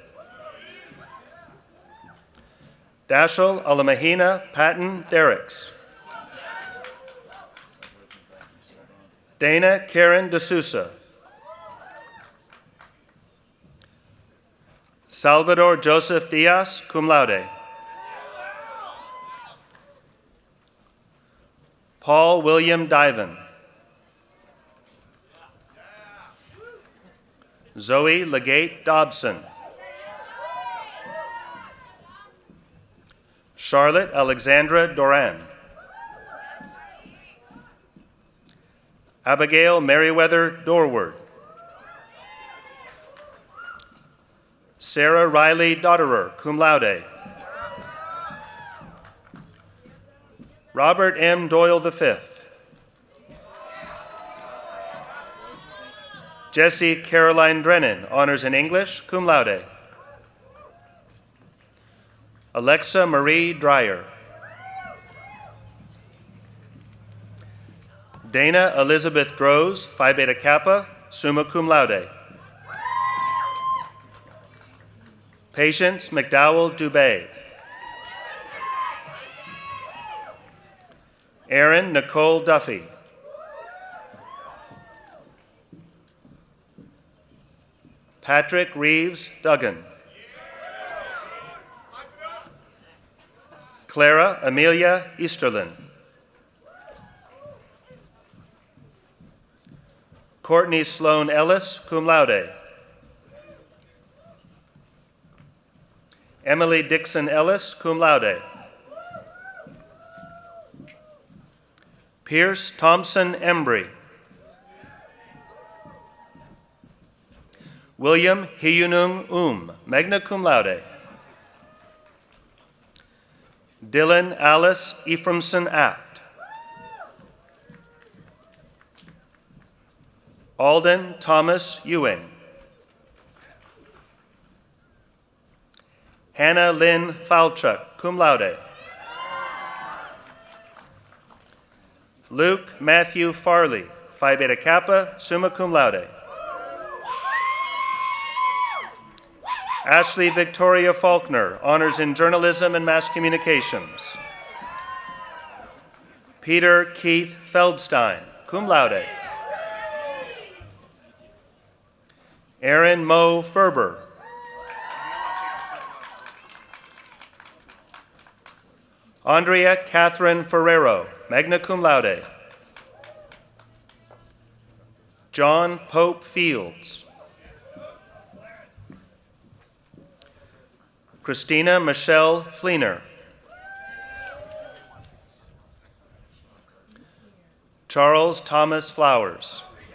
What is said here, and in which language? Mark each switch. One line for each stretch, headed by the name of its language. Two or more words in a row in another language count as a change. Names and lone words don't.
English: Dashel Alamahina Patton Derricks. Dana Karen D'Souza. Salvador Joseph Diaz,
Latin: cum laude.
English: Paul William Diven. Zoe Legate Dobson. Charlotte Alexandra Doran. Abigail Merriweather Dorward. Sarah Riley Dotterer,
Latin: cum laude.
English: Robert M. Doyle V. Jessie Caroline Drennan, honors in English,
Latin: cum laude.
English: Alexa Marie Dreyer. Dana Elizabeth Droz, Phi Beta Kappa,
Latin: summa cum laude.
English: Patience McDowell Dubé. Erin Nicole Duffy. Patrick Reeves Duggan. Clara Amelia Easterlin. Courtney Sloan Ellis,
Latin: cum laude.
English: Emily Dixon Ellis,
Latin: cum laude.
English: Pierce Thompson Embry. William Hiyunung
Latin: magna cum laude.
English: Dylan Alice Ephraimson Apt. Alden Thomas Ewing. Hannah Lynn Falchuk,
Latin: cum laude.
English: Luke Matthew Farley, Phi Beta Kappa,
Latin: summa cum laude.
English: Ashley Victoria Faulkner, honors in journalism and mass communications. Peter Keith Feldstein,
Latin: cum laude.
English: Aaron Mo Ferber. Andrea Catherine Ferrero,
Latin: magna cum laude.
English: John Pope Fields. Christina Michelle Fleener. Charles Thomas Flowers.